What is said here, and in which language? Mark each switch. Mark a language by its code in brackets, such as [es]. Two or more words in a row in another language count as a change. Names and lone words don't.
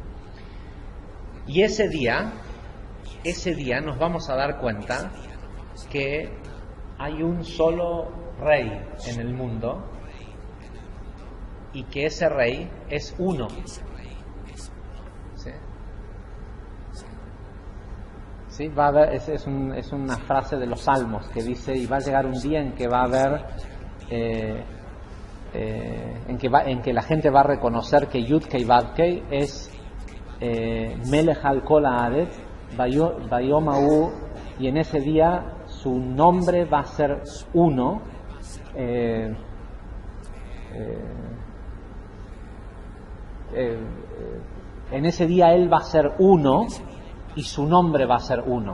[es] Y ese día nos vamos a dar cuenta que hay un solo rey en el mundo y que ese rey es uno. ¿Sí? ¿Sí? Va a haber, es una frase de los Salmos que dice, y va a llegar un día en que va a haber en que la gente va a reconocer que Yud-Kei Vav-Kei es [he] מלך על כל הארץ ביום ההוא, [es] y en ese día su nombre va a ser uno. En ese día Él va a ser uno y su nombre va a ser uno.